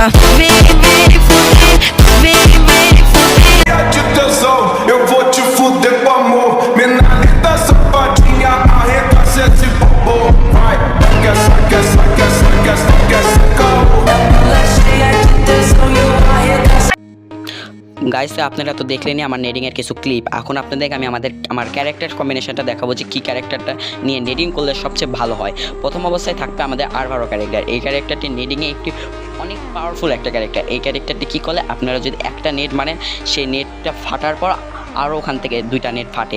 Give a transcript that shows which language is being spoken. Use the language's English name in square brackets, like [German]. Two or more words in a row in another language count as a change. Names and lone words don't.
[Portuguese] Vem, vem fuder, vem, vem fuder. De tesão, eu vou te fuder com amor. Menina safadinha, arregaça esse bobo. Vai, quer essa, quer essa, quer essa, quer essa, quer essa caô. Ela cheia de tesão e eu arregaço. [Bangla] গাইস, আপনারা তো দেখলেনই আমার নেডিংয়ের কিছু ক্লিপ। এখন আপনাদেরকে আমি আমার ক্যারেক্টার কম্বিনেশনটা দেখাবো যে কী ক্যারেক্টারটা নিয়ে নেডিং করলে সবচেয়ে ভালো হয়। প্রথম অবস্থায় থাকবে আমাদের আরভারো ক্যারেক্টার। এই ক্যারেক্টারটি নেডিংয়ে একটি অনেক পাওয়ারফুল একটা ক্যারেক্টার। এই ক্যারেক্টারটি কী করলে আপনারা যদি একটা নেট মারেন, সেই নেটটা ফাটার পর আরও ওখান থেকে দুইটা নেট ফাটে।